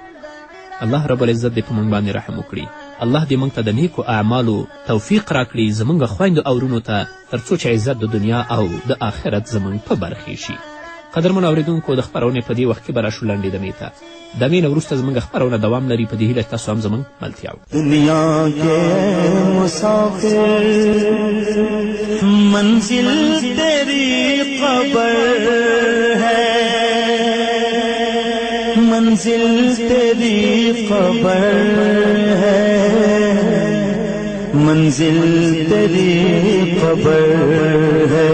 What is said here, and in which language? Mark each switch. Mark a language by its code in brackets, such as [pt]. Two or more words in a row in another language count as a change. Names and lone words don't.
[ps] الله رب العزت دې په موږ باندې رحم وکړي. الله دې موږ ته د نیکو اعمالو توفیق راکړي، زموږ خویندو او ورونو ته، تر څو چې عزت د دنیا او د آخرت زموږ په برخې شي. قدرمنو اورېدونکو د خپرونې په دې وخت کې به راشو لنډې دمې ته. دمې نه وروسته زموږ خپرونه دوام لري. په دې هیله تاسو هم زموږ ملتیا وکړئ. [ur] دنیا کے مسافر منزل تیری قبر ہے، منزل تیری قبر ہے، منزل تیری قبر ہے.